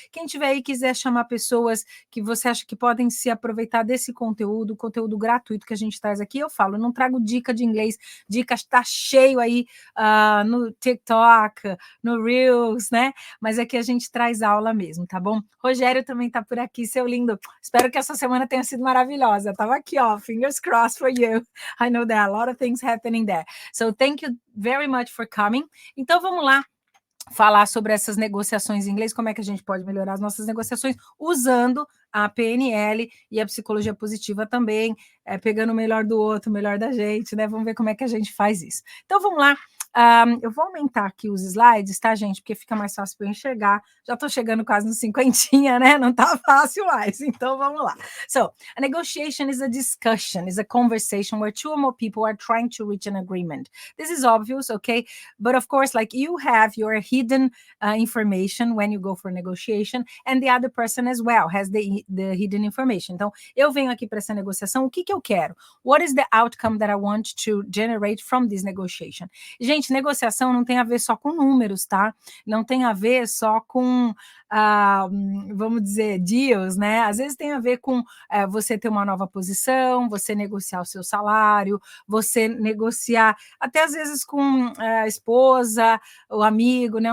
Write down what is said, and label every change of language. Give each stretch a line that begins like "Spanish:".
Portuguese: Quem tiver aí quiser chamar pessoas que você acha que podem se aproveitar desse conteúdo gratuito que a gente traz aqui, eu falo, não trago dica de inglês, dicas está cheio aí no TikTok, no Reels, né? Mas aqui a gente traz aula mesmo, tá bom? Rogério também está por aqui, seu lindo. Espero que essa semana tenha sido maravilhosa. Estava aqui, ó,
English: fingers crossed for you. I know there are a lot of things happening there. So thank you very much for coming.
Portuguese: Então vamos lá falar sobre essas negociações em inglês, como é que a gente pode melhorar as nossas negociações usando a PNL e a psicologia positiva também, pegando o melhor do outro, o melhor da gente, né? Vamos ver como é que a gente faz isso. Então vamos lá. Eu vou aumentar aqui os slides, tá, gente? Porque fica mais fácil para eu enxergar. Já estou chegando quase no 50, né? Não tá fácil mais. Então, vamos lá.
English: So, a negotiation is a discussion, is a conversation where two or more people are trying to reach an agreement. This is obvious, okay? But of course, like you have your hidden information when you go for negotiation, and the other person as well has the hidden information.
Portuguese: Então, eu venho aqui para essa negociação, o que eu quero?
English: What is the outcome that I want to generate from this negotiation?
Portuguese: Gente, negociação não tem a ver só com números, tá? Não tem a ver só com, vamos dizer, deals, né? Às vezes tem a ver com você ter uma nova posição, você negociar o seu salário, você negociar, até às vezes com a esposa, o amigo, né?